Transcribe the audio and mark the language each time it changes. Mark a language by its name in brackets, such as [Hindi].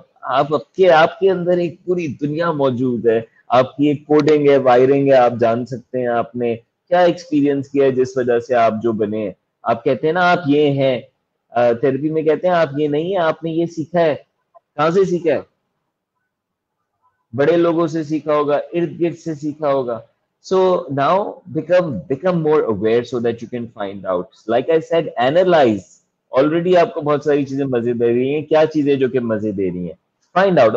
[Urdu] آپ کے اندر ایک پوری دنیا موجود ہے, آپ کی ایک کوڈنگ ہے, وائرنگ ہے, آپ جان سکتے ہیں آپ نے کیا ایکسپیرینس کیا ہے جس وجہ سے آپ جو بنے ہیں. آپ کہتے ہیں نا آپ یہ ہیں, تھراپی میں کہتے ہیں آپ یہ نہیں ہیں, آپ نے یہ سیکھا ہے. کہاں سے سیکھا ہے؟ بڑے لوگوں سے سیکھا ہوگا, ارد گرد سے سیکھا ہوگا. [English] So now become more aware so that you can find out. Like I said, analyze. [Urdu] Already آپ کو بہت ساری چیزیں مزے دے رہی ہیں, کیا چیزیں جو کہ مزے دے رہی ہیں, [English] Find out.